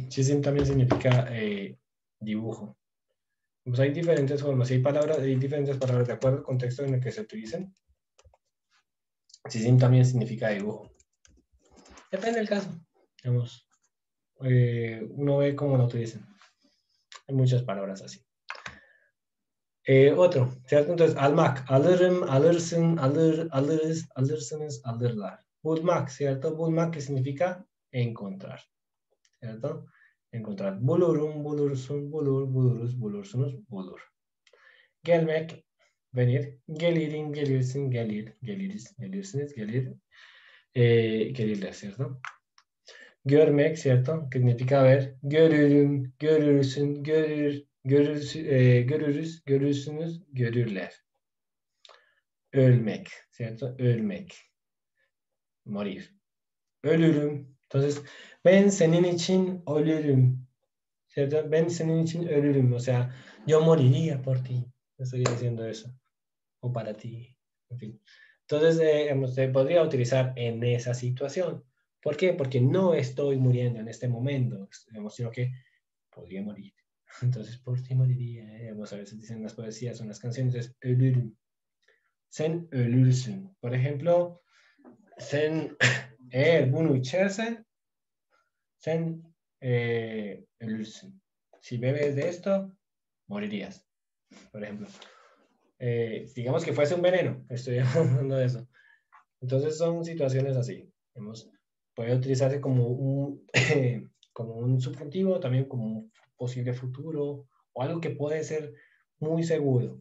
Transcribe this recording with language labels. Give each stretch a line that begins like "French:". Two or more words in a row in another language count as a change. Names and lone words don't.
Spanish: Chizim también significa dibujo. Pues hay diferentes formas, hay diferentes palabras de acuerdo al contexto en el que se utilicen. Chizim también significa dibujo. Depende del caso. Digamos, uno ve cómo lo utilizan. Hay muchas palabras así. Otro, ¿cierto? Entonces,
Turkish: almak, alırım, alırsın, alırız, alırsınız, alırlar.
Spanish: Bulmak, ¿cierto? Bulmak, que significa encontrar, ¿cierto? Encontrar.
Turkish: Bulurum, bulursun, bulur, buluruz, bulursunuz, bulur.
Spanish: Gelmek, venir.
Turkish: Gelirim, gelirsin, gelir, geliriz, gelirsiniz, gelir, gelirler, ¿cierto?
Spanish: Görmek, ¿cierto? Que significa ver.
Turkish: Görürüm, görürsün, görürüz, görürsünüz, görürler.
Spanish: Ölmek, ¿cierto? Ölmek. Morir. Ölürüm.
Turkish: Entonces, ben senin için ölürüm.
Spanish: ¿Cierto?
Turkish: Ben senin için ölürüm.
Spanish: O sea, yo moriría por ti. Estoy diciendo eso. O para ti. En fin. Entonces, se podría utilizar en esa situación. ¿Por qué? Porque no estoy muriendo en este momento, sino que podría morir. Entonces, por ti moriría. A veces dicen las poesías o las canciones, es ölürüm.
Turkish: Sen ölürsün.
Spanish: Por ejemplo,
Turkish: sen eğer bunu içersen, sen ölürsün.
Spanish: Si bebes de esto, morirías. Por ejemplo. Digamos que fuese un veneno, estoy hablando de eso. Entonces son situaciones así. Puede utilizarse como un subjuntivo, también como un posible futuro, o algo que puede ser muy seguro.